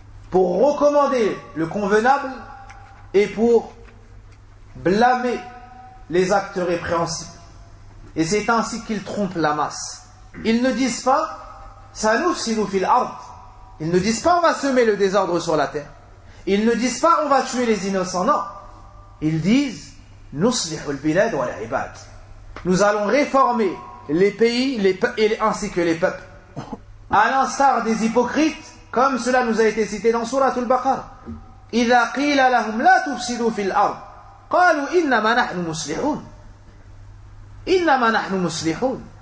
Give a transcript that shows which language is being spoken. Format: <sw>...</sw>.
<fr>Pour recommander le convenable et pour blâmer les actes répréhensibles. Et c'est ainsi qu'ils trompent la masse. Ils ne disent pas</fr> <ar>سَنُفْسِدُ فِي الْأَرْضِ.</ar> <fr>Ils ne disent pas on va semer le désordre sur la terre. Ils ne disent pas on va tuer les innocents, non. Ils disent</fr> <ar>نُصْلِحُ الْبِلَادِ وَالْعِبَادِ.</ar> <fr>Nous allons réformer les pays ainsi que les peuples. À l'instar des hypocrites, comme cela nous a été cité dans Sourate Al-Baqarah.</fr> <ar>إِذَا قِيلَ لَهُمْ لَا تُفْسِدُوا فِي الْأَرْضِ قَالُوا إِنَّمَا نَحْنُ مُسْلِحُونَ إِنَّمَا نَحْنُ مُسْلِحُونَ.</ar>